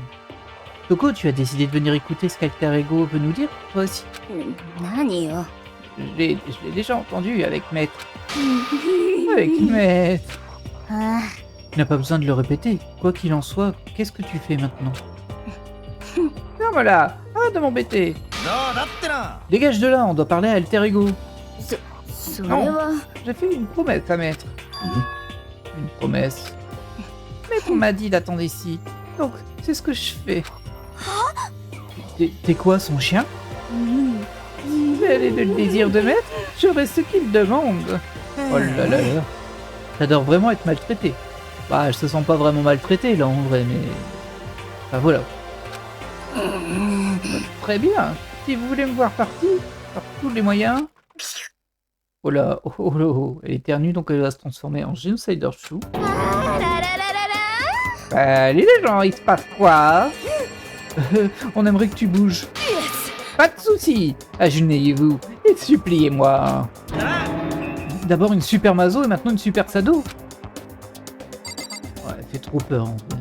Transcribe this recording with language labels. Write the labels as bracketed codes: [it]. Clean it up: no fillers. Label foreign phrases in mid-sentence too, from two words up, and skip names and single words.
[fr] Toko, tu as décidé de venir écouter ce qu'Alter Ego veut nous dire, toi aussi? [ja] 何よ [fr] Je l'ai déjà entendu avec Maître. Avec Maître. あ Tu n'as pas besoin de le répéter. Quoi qu'il en soit, qu'est-ce que tu fais maintenant? Non, voilà. Arrête de m'embêter. [ja] どうだってな。 [fr] Dégage de là, on doit parler à Alter Ego. [ja] それは [fr] J'ai fait une promesse à Maître. Une promesse. Maître m'a dit d'attendre ici. Donc, c'est ce que je fais. T'es quoi, son chien? うん、 Quel est le désir de Maître? J'aurai ce qu'il demande. Oh là là là. J'adore vraiment être maltraité. Bah, je se sens pas vraiment maltraité là en vrai, mais... Enfin voilà. Très bien. Si vous voulez me voir partir, par tous les moyens... Oh là, oh là, oh. Elle éternue donc elle va se transformer en Genocider Chou. あららららら Allez les gens, il se passe quoi? On aimerait que tu bouges. Pas de soucis. Agenouillez-vous et suppliez-moi. D'abord une super Mazo et maintenant une super Sado. Ouais, elle fait trop peur en vrai.